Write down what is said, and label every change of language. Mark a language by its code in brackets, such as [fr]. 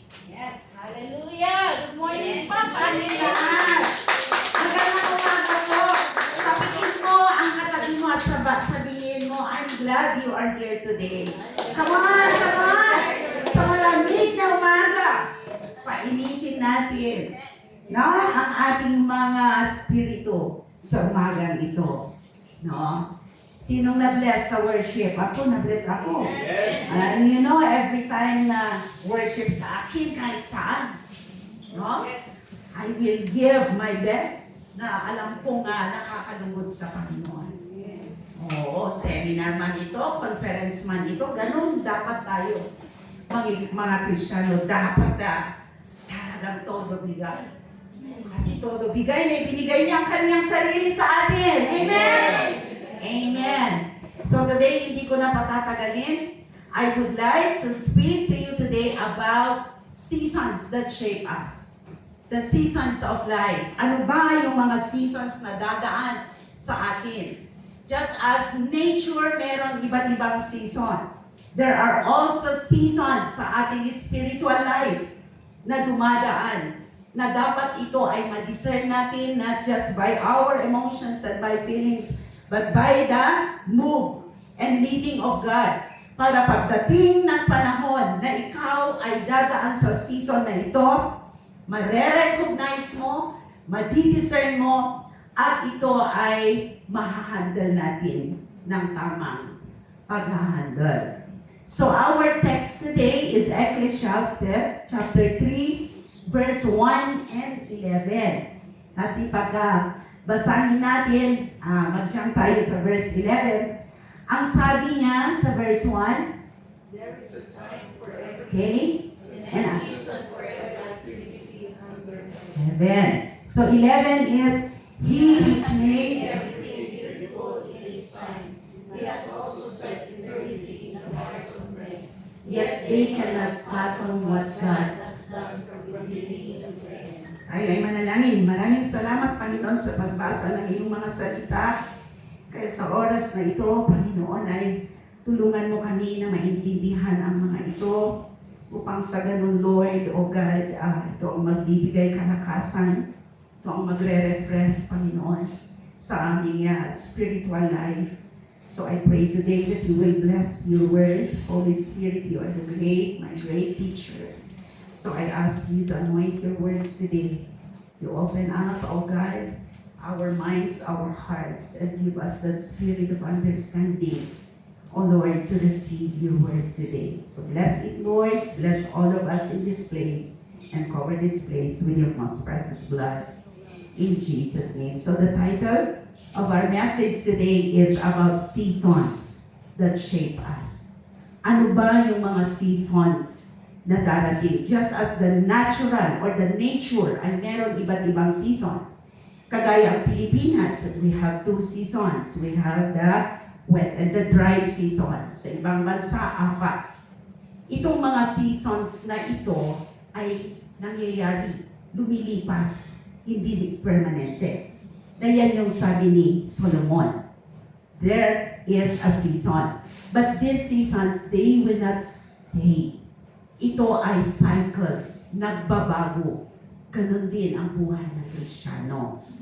[en] Yes, hallelujah! Good morning [tl] po sa amin lahat. Magandang umaga po. Sabihin mo ang katabi mo at sabihin mo, [en] I'm glad you are here today. Come on, come on! [tl] Sa malamig na umaga, painitin natin ang ating mga spirito sa umagang ito. No? Sinong na-bless sa worship? Ako, na-bless ako. [en] And you know, every time na worship [tl] sa akin, kahit saan, [en] no? I will give my best [tl] na alam ko nga nakakalungkot sa Panginoon. Oo, seminar man ito, conference man ito, ganun dapat tayo. Mga Kristiyano, dapat talagang todo bigay. Kasi todo bigay na ibinigay niya ang kanyang sarili sa atin. Amen! Amen. So today, hindi ko na patatagalin. [en] I would like to speak to you today about seasons that shape us. The seasons of life. [tl] Ano ba yung mga seasons na dadaan sa atin? [en] Just as nature, [tl] meron iba't ibang season. [en] There are also seasons [tl] sa ating spiritual life na dumadaan, na dapat ito ay ma-discern natin [en] not just by our emotions and by feelings, but by the move and leading of God. [tl] Para pagdating ng panahon na ikaw ay dadaan sa season na ito, ma-recognize mo, ma-discern mo, at ito ay mahahandle natin ng tamang pag-handle. [en] So our text today is Ecclesiastes chapter 3, verse 1 and 11. [tl] Kasi basahin natin, mag-jump tayo sa verse 11. Ang sabi niya sa verse 1, [en] There is a time for everything. okay? And a season for every activity and hunger. 11. So 11 is, He has made everything beautiful in His time. He has also set eternity in the hearts of men. yet they cannot fathom what God has done from beginning to end. [tl] ay manalangin. Maraming salamat, Panginoon, sa pagbasa ng iyong mga salita. Kaya sa oras na ito, Panginoon, ay tulungan mo kami na maintindihan ang mga ito upang sa ganun, Lord, O God, ito ang magbibigay kalakasan, ito ang magre-refresh, Panginoon, sa aming spiritual life. [en] So I pray today that you will bless your word. Holy Spirit, you are the my great teacher. So I ask you to anoint your words today. You open up, oh God, our minds, our hearts, and give us that spirit of understanding, oh Lord, to receive your word today. So bless it, Lord. Bless all of us in this place and cover this place with your most precious blood. In Jesus' name. So the title of our message today is about seasons that shape us. [tl] Ano ba yung mga seasons na darating? [en] Just as the natural or the nature [tl] ay meron iba't ibang [en] season. [tl] Kagaya ang Pilipinas, [en] we have two seasons. We have the wet and the dry season. [tl] Sa ibang bansa, 4. Itong mga seasons na ito ay nangyayari, lumilipas, hindi permanente. Na yan yung sabi ni Solomon. [en] There is a season. But these seasons, they will not stay. [tl] Ito ay cycle, nagbabago. Ganun din ang buhay ng Kristiyano.